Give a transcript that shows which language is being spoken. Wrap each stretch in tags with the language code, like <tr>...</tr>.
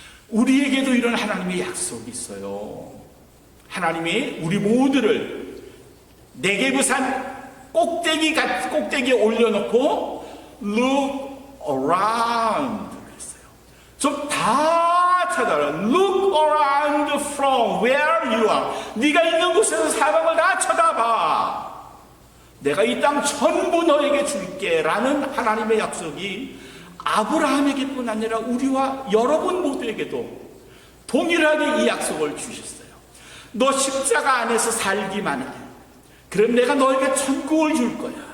<ko>우리에게도 이런 하나님의 약속이 있어요. 하나님이 우리 모두를 네게부산 꼭대기에 올려놓고</ko> <en>look around</en> <ko>그랬어요. 좀 다 찾아라.</ko> <en>Look around from where you are.</en> <ko>네가 있는 곳에서 사방을 다 쳐다봐. 내가 이 땅 전부 너에게 줄게 라는 하나님의 약속이 아브라함에게뿐 아니라 우리와 여러분 모두에게도 동일하게 이 약속을 주셨어요. 너 십자가 안에서 살기만 해. 그럼 내가 너에게 천국을 줄 거야.</ko>